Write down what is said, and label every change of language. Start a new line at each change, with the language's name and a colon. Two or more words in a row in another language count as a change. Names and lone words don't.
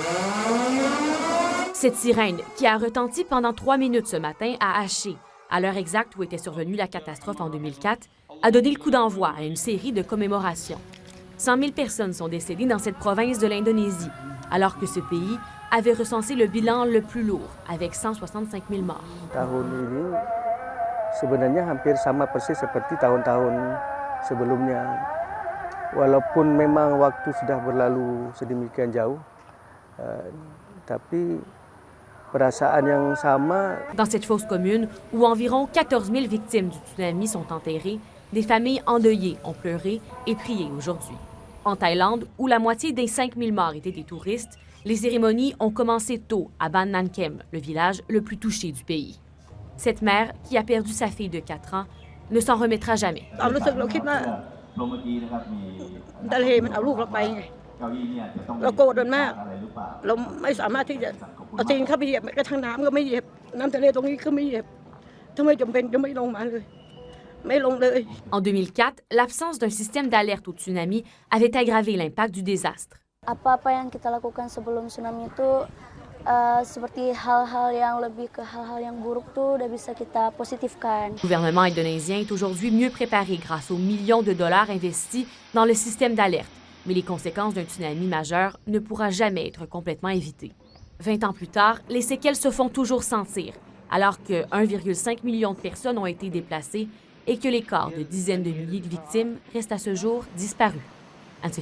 French: Cette sirène, qui a retenti pendant 3 minutes ce matin à Aceh, à l'heure exacte où était survenue la catastrophe en 2004, a donné le coup d'envoi à une série de commémorations. 100 000 personnes sont décédées dans cette province de l'Indonésie, alors que ce pays avait recensé le bilan le plus lourd, avec 165 000 morts.
Indonesian: Tahun ini sebenarnya hampir sama persis seperti tahun-tahun sebelumnya. Walaupun memang waktu sudah berlalu sedemikian jauh, tapi perasaan yang sama.
French: Dans cette fosse commune, où environ 14 000 victimes du tsunami sont enterrées, des familles endeuillées ont pleuré et prié aujourd'hui. En Thaïlande, où la moitié des 5 000 morts étaient des touristes, les cérémonies ont commencé tôt à Ban Nan Kem, le village le plus touché du pays. Cette mère, qui a perdu sa fille de 4 ans, ne s'en remettra jamais. En 2004, l'absence d'un système d'alerte au tsunami avait aggravé l'impact du désastre.
Indonesian: Apa-apa yang kita lakukan sebelum tsunami itu seperti hal-hal yang lebih ke hal-hal yang buruk tuh udah bisa kita positifkan.
French: Le gouvernement indonésien est aujourd'hui mieux préparé grâce aux millions de dollars investis dans le système d'alerte, mais les conséquences d'un tsunami majeur ne pourront jamais être complètement évitées. 20 ans plus tard, les séquelles se font toujours sentir, alors que 1,5 million de personnes ont été déplacées et que les corps de dizaines de milliers de victimes restent à ce jour disparus.